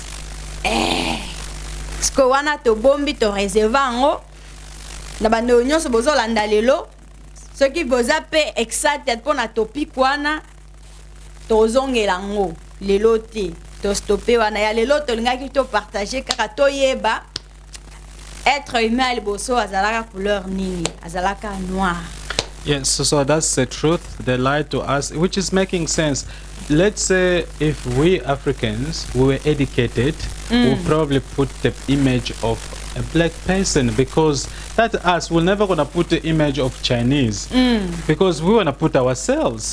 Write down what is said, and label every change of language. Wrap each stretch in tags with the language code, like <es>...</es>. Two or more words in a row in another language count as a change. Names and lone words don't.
<ln>sko wana to bombi to reserva ngo na bando nyonso bozolanda lelo soki boza pe excited pona topic wana tozongela ngo lelo te to stopper wana ya lelo to lingaki to partager kaka to yeba</ln> <fr>être humain</fr> <ln>liboso azalaka couleur nini azalaka noir.</ln> <en>Yes, so that's the truth. They lied to us, which is making sense. Let's say if we Africans were educated, we'll probably put the image of a black person because that us, we're never gonna put the image of Chinese because we wanna put ourselves.</en>